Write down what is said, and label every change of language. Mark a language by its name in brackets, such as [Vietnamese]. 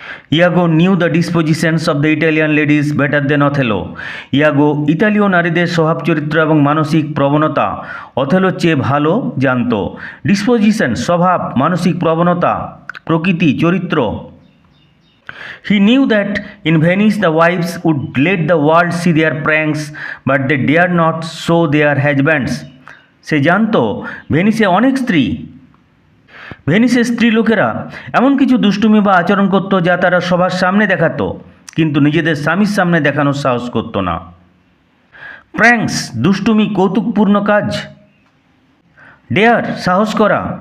[English] Iago knew the dispositions of the Italian ladies better than Othello. [Bangla] ইয়াগো ইতালীয় নারীদের স্বভাব চরিত্র এবং মানসিক প্রবণতা অথেলোর চেয়ে ভালো জানত। ডিসপোজিশন স্বভাব, মানসিক প্রবণতা, প্রকৃতি, চরিত্র। [English] He knew that in Venice the wives would let the world see their pranks, but they dared not show their husbands. [Bangla] সে জানতো ভেনিসে অনেক স্ত্রী, ভেনিসের স্ত্রী লোকেরা এমন কিছু দুষ্টুমি বা আচরণ করত যা তারা সবার সামনে দেখাতো, কিন্তু নিজেদের স্বামীর সামনে দেখানোর সাহস করত না। প্র্যাঙ্কস দুষ্টুমি, কৌতুকপূর্ণ কাজ। ডেয়ার সাহস করা।